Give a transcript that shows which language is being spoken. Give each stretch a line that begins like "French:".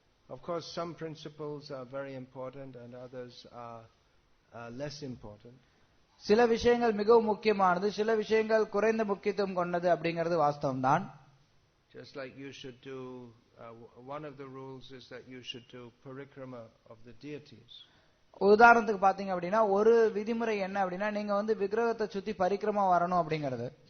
English: Of course some principles are very important and others are less important.
Tamil: சில விஷயங்கள் மிகவும் முக்கியமானது, சில விஷயங்கள் குறைந்த முக்கியத்துவம் கொண்டது அப்படிங்கிறது வாஸ்தவம் தான்.
English: Just like you should do one of the rules is that you should do parikrama of the deities.
Tamil: உதாரணத்துக்கு பாத்தீங்க அப்படின்னா ஒரு விதிமுறை என்ன அப்படின்னா நீங்க வந்து விக்கிரகத்தை சுத்தி பரிக்கிரமா வரணும் அப்படிங்கிறது.